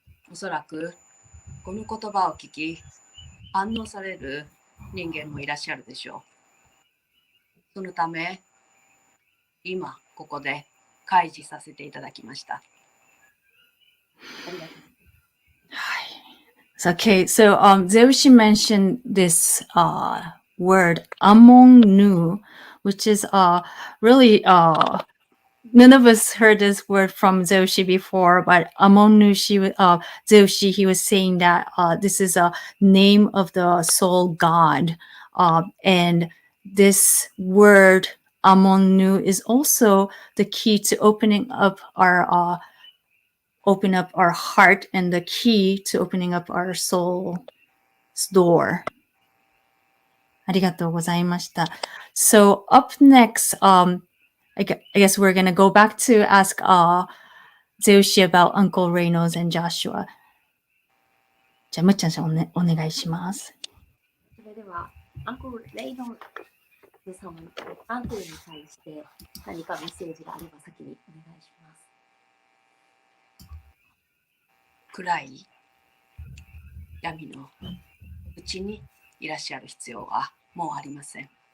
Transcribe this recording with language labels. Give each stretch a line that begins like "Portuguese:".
Japanese: おそらくこの言葉を聞き反応される人間もいらっしゃるでしょう。そのため今ここで開示させていただきました。
English: Okay, so Zeushi mentioned this word among nu, which is really none of us heard this word from Zeushi before, but among nu, Zeushi, he was saying that this is a name of the soul God, and this word among nu is also the key to opening up our heart and the key to opening up our soul's door.
Japanese: ありがとうございました。
English: So up next, I guess we're going to go back to ask Zeushi about Uncle Reynolds and Joshua.
Japanese: じゃあ、むっちゃんさんお願いします。それでは、アンクル・レイノルズ様、アンクルに対して何かメッセージがあれば先にお願いします。暗い闇のうちにいらっしゃる必要はもうありません。